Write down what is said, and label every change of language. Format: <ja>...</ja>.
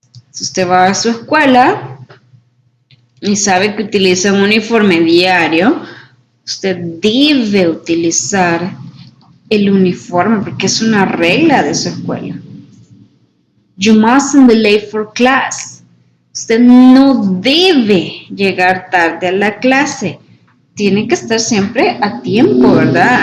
<es>Si usted va a su escuela y sabe que utiliza un uniforme diario, usted debe utilizar el uniforme porque es una regla de su escuela.</es> <en>You mustn't be late for class.</en> <es>Usted no debe llegar tarde a la clase. Tiene que estar siempre a tiempo, ¿verdad?</es>